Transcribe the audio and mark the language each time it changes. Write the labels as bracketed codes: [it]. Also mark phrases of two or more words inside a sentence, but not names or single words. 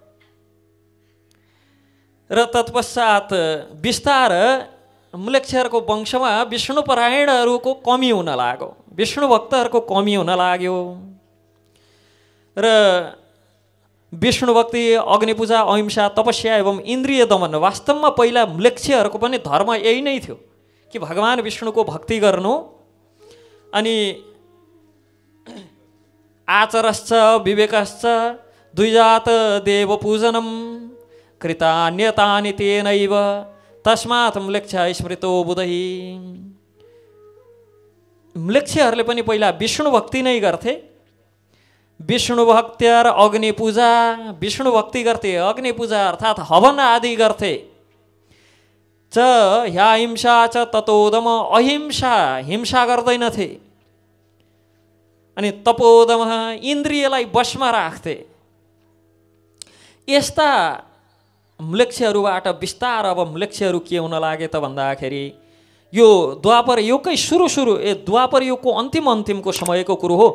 [ne] र तत्पश्चात बिस्तार म्लेच्छहरूको वंशमा विष्णुपरायणहरूको कमी हुन लाग्यो, विष्णु भक्तहरूको कमी हुन लाग्यो। र विष्णु भक्ति, अग्निपूजा, अहिंसा, तपस्या एवं इन्द्रिय दमन, वास्तवमा पहिला म्लेच्छहरूको पनि धर्म यही नै थियो कि भगवान विष्णुको भक्ति गर्नु। [sa] अनि आचरश्च विवेकश्च द्विजात देव पूजनम कृतान्यतानि तेनैव तस्मात् म्लेच्छ स्मृतो बुधै। [ne] म्लेच्छहरूले पनि पहिला विष्णु भक्ति नै गर्थे। विष्णु भक्ति र अग्निपूजा, विष्णु भक्ति गर्थे, अग्निपूजा अर्थात् हवन आदि गर्थे। [sa] च ह्याहिंसा च ततोदम, [ne] अहिंसा हिंसा गर्दैनथे। अनि तपोदम, इन्द्रियलाई वशमा राख्थे। यस्ता म्लेच्छहरूबाट बिस्तार अब म्लेच्छहरू के हुन लागे त भन्दाखेरि यो द्वापर युगकै सुरु द्वापर युगको अन्तिमको समयको कुरो हो।